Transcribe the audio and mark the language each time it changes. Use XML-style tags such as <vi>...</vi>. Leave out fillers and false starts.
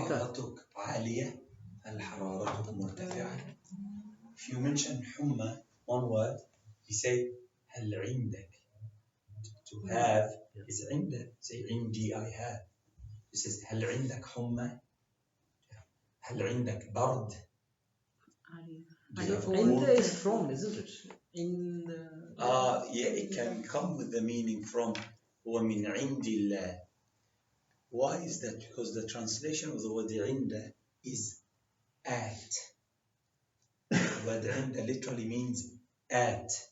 <ar>حرارتك عالية؟ هل حرارتك مرتفعة؟</ar> <en>If you mention</en> <ar>حمى,</ar> <en>one word, you say</en> <ar>هل عندك.</ar> <en>To have is عندك. Say عندي, I have. He says</en> <ar>هل عندك حمى؟ هل عندك برد؟</ar> <en>Do you have</en> <ar>Inda</ar> <en>cold? is from, isn't it? In the... Yeah, it can come with the meaning from</en> <ar>هو من عند الله.</ar> <en>Why is that? Because the translation of the word عند is at. The word عند literally means at.</en>